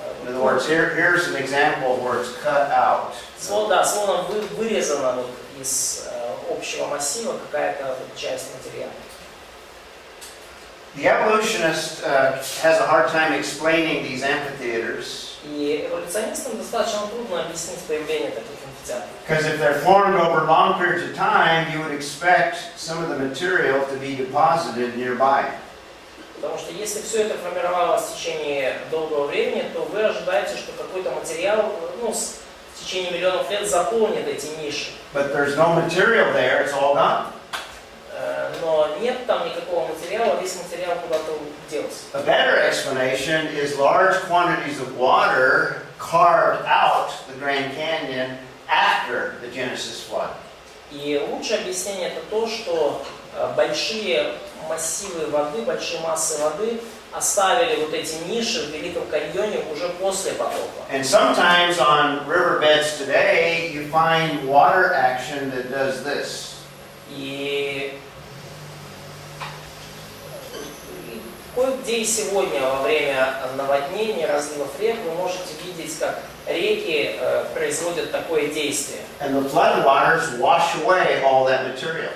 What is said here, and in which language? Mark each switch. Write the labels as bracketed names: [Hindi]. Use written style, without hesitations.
[English] In other words, here's an example where it's cut out. [Russian] Словно вырезана вот из общего массива какая-то часть материала. [English] The evolutionist has a hard time explaining these amphitheaters. [Russian] И эволюционистам достаточно трудно объяснить появление таких амфитеатров. [English] Because if they're formed over long periods of time, you would expect some of the material to be deposited nearby. [Russian] Потому что если все это формировалось в течение долгого времени, то вы ожидаете, что какой-то материал, в течение миллионов лет заполнит эти ниши. [English] But there's no material there; it's all gone. [Russian] Но нет там никакого материала, весь материал куда-то делся. [English] A better explanation is large quantities of water carved out the Grand Canyon after the Genesis flood. [Russian] И лучшее объяснение это то, что большие массивы воды, большие массы воды оставили вот эти ниши в Великом каньоне уже после потопа. [English] And sometimes on riverbeds today, you find water action that does this. [Russian] И кое-где и сегодня во время наводнений, разливов рек, вы можете видеть, как реки производят такое действие. [English] And the flood waters wash away all that material.